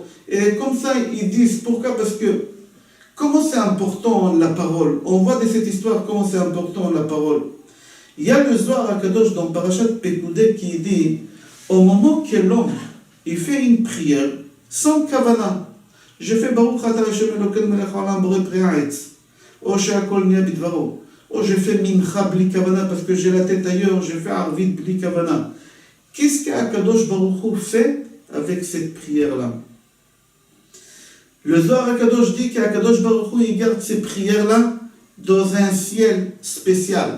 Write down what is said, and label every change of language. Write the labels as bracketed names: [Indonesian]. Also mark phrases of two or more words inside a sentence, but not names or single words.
[French] Et comme ça ils disent, pourquoi? Parce que comment c'est important la parole? On voit de cette histoire comment c'est important la parole. Il y a le Zohar HaKadosh dans Parashat Pekudei qui dit, au moment que l'homme il fait une prière sans kavana, je fais [Hebrew] ברוך אתה השם אלוקינו מלך העולם בורא פרי הארץ, [French] ou [Hebrew] שהכל נהיה בדברו, [French] ou je fais [Hebrew] מנחה בלי כוונה [French] parce que j'ai la tête ailleurs, je fais [Hebrew] ערבית בלי כוונה. [French] Qu'est-ce qu' [Hebrew] הקדוש ברוך הוא [French] fait avec cette prière-là? Le Zohar HaKadosh dit qu' [Hebrew] הקדוש ברוך הוא [French] il garde ces prières-là dans un ciel spécial.